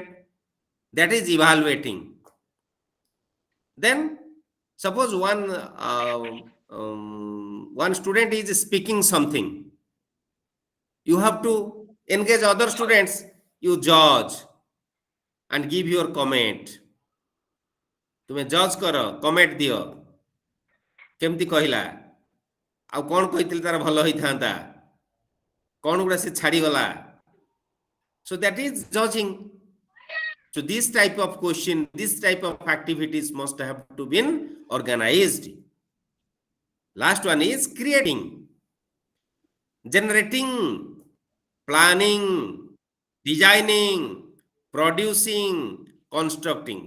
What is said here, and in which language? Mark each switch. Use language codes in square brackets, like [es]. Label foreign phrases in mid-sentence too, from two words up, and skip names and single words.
[en] That is evaluating. Then suppose one student is speaking something. You have to engage other students. You judge and give your comment. [or] ତୁମେ ଜଜ କର କମେଣ୍ଟ ଦିଅ କେମିତି କହିଲା ଆ କୋଉ କହିଥିଲେ ତାର ଭଲ ହୋଇଥାନ୍ତା କୋଉ ଗୁଡ଼ା ସେ ଛାଡ଼ି ଗଲା. [en] So that is judging. So this type of question, this type of activities must have to be organized. Last one is creating, generating, planning, designing, producing, constructing.